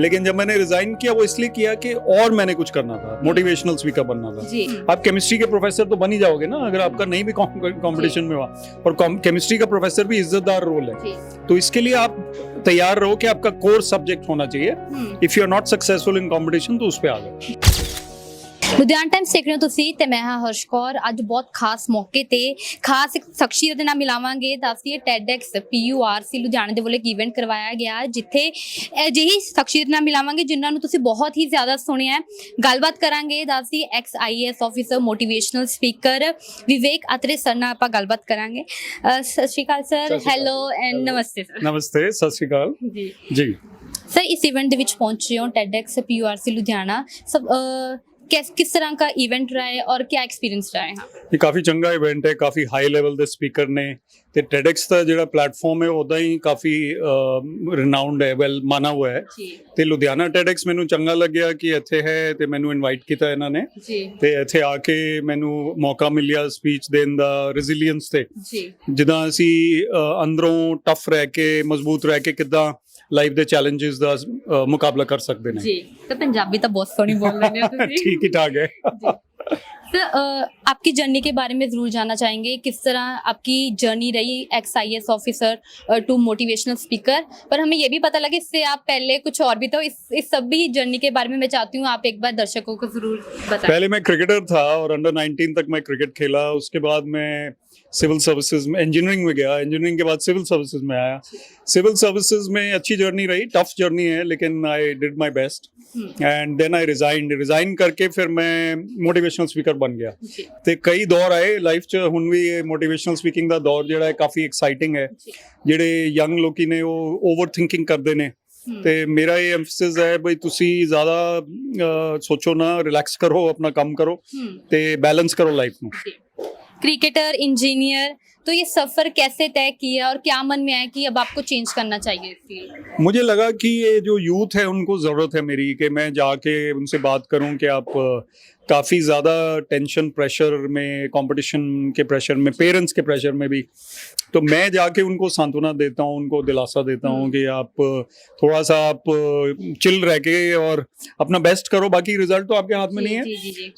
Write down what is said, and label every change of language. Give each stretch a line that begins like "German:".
Hindi: लेकिन जब मैंने रिजाइन किया वो इसलिए किया कि और मैंने कुछ करना था, मोटिवेशनल स्पीकर बनना था। आप केमिस्ट्री के प्रोफेसर तो बन ही जाओगे ना, अगर आपका नहीं भी कॉम्पिटिशन में हुआ। और केमिस्ट्री का प्रोफेसर भी इज्जतदार रोल है, तो इसके लिए आप तैयार रहो कि आपका कोर सब्जेक्ट होना चाहिए।
English: if you are not successful in competition
Hindi: तो उस पे आ जाओ।
Punjabi: ਲੁਧਿਆਣਾ ਟਾਈਮਸ ਦੇਖ ਰਹੇ ਹੋ ਤੁਸੀਂ ਤੇ ਮੈਂ ਹਾਂ ਹਰਸ਼ ਕੌਰ। ਅੱਜ ਬਹੁਤ ਖਾਸ ਮੌਕੇ ਤੇ ਖਾਸ ਇੱਕ ਸ਼ਖਸੀਅਤ ਦੇ ਨਾਲ ਮਿਲਾਵਾਂਗੇ। ਦੱਸਦੀਏ TEDx PURC ਲੁਧਿਆਣਾ ਦੇ ਵੱਲੋਂ ਇੱਕ ਇਵੈਂਟ ਕਰਵਾਇਆ ਗਿਆ, ਜਿੱਥੇ ਅਜਿਹੀ ਸ਼ਖਸੀਅਤ ਨਾਲ ਮਿਲਾਵਾਂਗੇ ਜਿਨ੍ਹਾਂ ਨੂੰ ਤੁਸੀਂ ਬਹੁਤ ਹੀ ਜ਼ਿਆਦਾ ਸੁਣਿਆ ਹੈ। ਗੱਲਬਾਤ ਕਰਾਂਗੇ। ਦੱਸਦੀ ex IAS officer, motivational speaker ਵਿਵੇਕ ਅਤਰੇ ਸਰ ਨਾਲ ਆਪਾਂ ਗੱਲਬਾਤ ਕਰਾਂਗੇ। ਸਤਿ ਸ਼੍ਰੀ ਅਕਾਲ sir. Hello and namaste sir. ਨਮਸਤੇ, ਸਤਿ ਸ਼੍ਰੀ ਅਕਾਲ ਜੀ ਜੀ।
Hindi: सर इस इवेंट
Punjabi: ਦੇ ਵਿੱਚ ਪਹੁੰਚੇ ਹੋ,
Hindi: TEDx PURC लुधियाना, सब किस तरह का इवेंट रहा है और क्या एक्सपीरियंस रहा है? ये काफी चंगा इवेंट है, काफी हाई लेवल
Punjabi: ਦੇ ਸਪੀਕਰ ਨੇ ਤੇ TEDx ਦਾ ਜਿਹੜਾ ਪਲੇਟਫਾਰਮ ਹੈ ਉਹਦਾ ਹੀ ਕਾਫੀ ਰਿਨਾਊਂਡ ਹੈ, ਵੈਲ ਮਾਨਾ ਹੋਇਆ ਹੈ ਤੇ ਲੁਧਿਆਣਾ TEDx ਮੈਨੂੰ ਚੰਗਾ ਲੱਗਿਆ ਕਿ ਇੱਥੇ ਹੈ ਤੇ ਮੈਨੂੰ ਇਨਵਾਈਟ ਕੀਤਾ ਇਹਨਾਂ ਨੇ ਤੇ ਇੱਥੇ ਆ ਕੇ ਮੈਨੂੰ ਮੌਕਾ ਮਿਲਿਆ ਸਪੀਚ ਦੇਣ ਦਾ, ਰੈਜ਼ਿਲੀਅੰਸ ਤੇ ਜਿੱਦਾਂ ਅਸੀਂ ਅੰਦਰੋਂ ਟਫ ਰਹਿ ਕੇ, ਮਜ਼ਬੂਤ ਰਹਿ ਕੇ ਕਿੱਦਾਂ ਲਾਈਫ ਦੇ ਚੈਲੰਜਸ ਦਾ ਮੁਕਾਬਲਾ ਕਰ ਸਕਦੇ ਨੇ। ਜੀ, ਤਾਂ ਪੰਜਾਬੀ ਤਾਂ ਬਹੁਤ ਸੋਹਣੀ ਬੋਲ ਲੈਂਦੇ ਹੋ ਤੁਸੀਂ।
Hindi: ठीक ही ठाक है। सर आपकी जर्नी के बारे में ज़रूर जानना चाहेंगे, किस तरह आपकी जर्नी रही ex IAS officer to motivational speaker. पर हमें ये भी पता लगे इससे आप पहले कुछ और भी, तो इस सब भी जर्नी के बारे में मैं चाहती हूँ आप एक बार दर्शकों को ज़रूर बताएं। पहले मैं क्रिकेटर था और अंडर 19 तक मैं क्रिकेट खेला। उसके बाद मैं सिविल सर्विसेज में, इंजीनियरिंग में गया, इंजीनियरिंग के बाद सिविल सर्विसेज में आया। सिविल सर्विसेज में अच्छी जर्नी रही, टफ जर्नी है, लेकिन
English: I did my best and then I
Hindi: resign करके फिर मैं मोटिवेशनल स्पीकर बन गया।
Punjabi: ਤੇ ਕਈ ਦੌਰ ਆਏ ਲਾਈਫ 'ਚ, ਹੁਣ ਵੀ ਇਹ ਮੋਟੀਵੇਸ਼ਨਲ ਸਪੀਕਿੰਗ ਦਾ ਦੌਰ ਜਿਹੜਾ ਹੈ ਕਾਫੀ ਐਕਸਾਈਟਿੰਗ ਹੈ। ਜਿਹੜੇ ਯੰਗ ਲੋਕੀ ਨੇ ਉਹ ਓਵਰ ਥਿੰਕਿੰਗ ਕਰਦੇ ਨੇ, ਤੇ ਮੇਰਾ ਇਹ ਐਮਫਸਿਸ ਹੈ ਬਈ ਤੁਸੀਂ ਜ਼ਿਆਦਾ ਸੋਚੋ ਨਾ, ਰਿਲੈਕਸ ਕਰੋ, ਆਪਣਾ ਕੰਮ ਕਰੋ ਤੇ
Hindi: बैलेंस करो लाइफ में। क्रिकेटर, इंजीनियर, तो ये सफर कैसे तय किया और क्या मन में आया कि अब आपको चेंज करना चाहिए इस फील्ड? मुझे लगा कि ये जो यूथ है उनको ज़रूरत है मेरी कि मैं जाके उनसे बात करूं कि आप काफ़ी ज़्यादा टेंशन, प्रेशर में, कंपटीशन के प्रेशर में, पेरेंट्स के प्रेशर में भी, तो मैं जाके उनको सांत्वना देता हूँ, उनको दिलासा देता हूँ कि आप थोड़ा सा आप चिल रह के और अपना बेस्ट करो, बाकी रिजल्ट तो आपके हाथ में नहीं है।